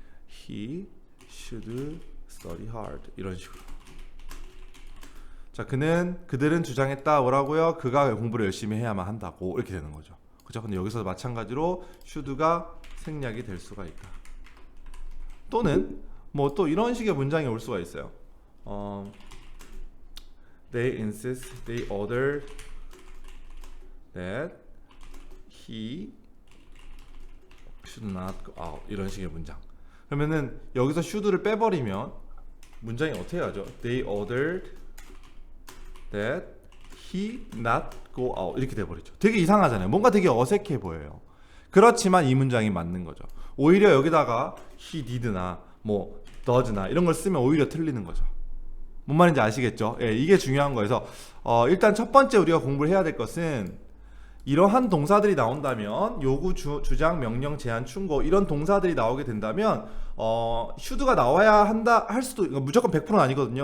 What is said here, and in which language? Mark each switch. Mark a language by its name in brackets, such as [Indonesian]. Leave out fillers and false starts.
[English] He should study hard, [Korean] 이런 식으로. 자, 그들은 주장했다. 뭐라고요? 그가 공부를 열심히 해야만 한다고, 이렇게 되는 거죠. 그죠? 근데 여기서 마찬가지로 should가 생략이 될 수가 있다. 또는 뭐 또 이런 식의 문장이 올 수가 있어요. [English] They ordered that he should not go out, [Korean] 이런 식의 문장. 그러면은 여기서 should를 빼버리면 문장이 어떻게 하죠? [English] They ordered that he not go out [Korean] 이렇게 돼버리죠. 되게 이상하잖아요. 뭔가 되게 어색해 보여요. 그렇지만 이 문장이 맞는 거죠. 오히려 여기다가 he did나 뭐 does나 이런 걸 쓰면 오히려 틀리는 거죠. 뭔 말인지 아시겠죠? 예, 이게 중요한 거여서 일단 첫 번째 우리가 공부를 해야 될 것은 이러한 동사들이 나온다면 요구, 주장, 명령, 제한, 충고 이런 동사들이 나오게 된다면 should가 나와야 한다 할 수도 무조건 100%는 아니거든요.